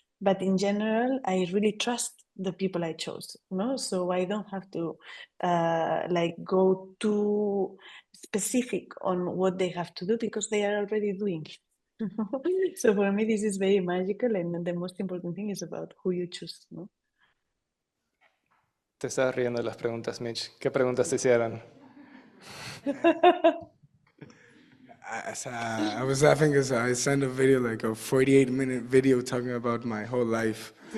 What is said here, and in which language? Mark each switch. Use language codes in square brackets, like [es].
[en] But in general, I really trust the people I chose, no, so I don't have to like go too specific on what they have to do because they are already doing it. So for me, this is very magical, and the most important thing is about who you choose, no? [es] Te estás riendo de las preguntas, Mitch. ¿Qué preguntas te hicieron? [en] I was laughing because I sent a video, like a 48-minute video talking about my whole life.